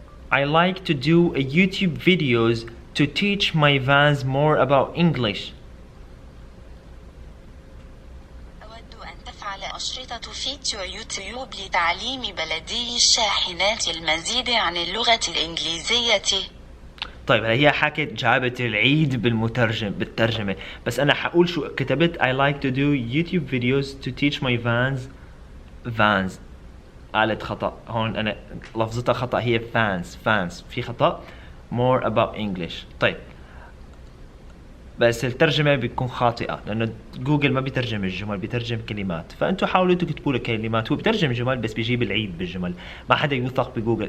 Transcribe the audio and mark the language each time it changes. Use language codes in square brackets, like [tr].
[en] I like to do a YouTube videos to teach my fans more about English. [ar] أود أن تفعل أشرطة فيديو يوتيوب لتعليم بلدي الشاحنات المزيد عن اللغة الإنجليزية. طيب، هي حكت جابت العيد بالترجمة، بس أنا حقول شو كتبت. [en] I like to do YouTube videos to teach my fans. [ar] قالت خطأ هون، أنا لفظتها خطأ، هي fans في خطأ. [en] more about English. [ar] طيب، بس الترجمة بتكون خاطئة لأنه جوجل ما بيترجم الجمل، بيترجم كلمات. فأنتوا حاولوا تكتبوا له كلمات، هو بيترجم جمل بس بيجيب العيد بالجمل. ما حدا يوثق بجوجل.